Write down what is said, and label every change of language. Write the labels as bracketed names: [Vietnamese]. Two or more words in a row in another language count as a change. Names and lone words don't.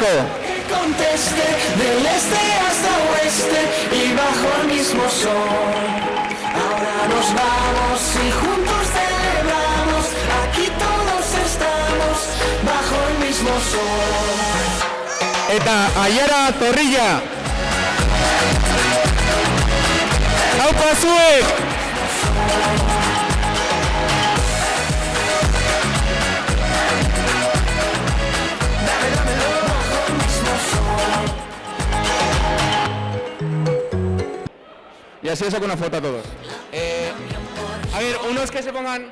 [Spanish] conteste del este hasta oeste y bajo el mismo sol. Ahora nos vamos y juntos celebramos. Aquí todos estamos bajo el mismo sol. [Basque] Eta Ayara Zorrilla. Aupa zuek. [Spanish] Y así os saco una foto a todos. A ver, unos que se pongan...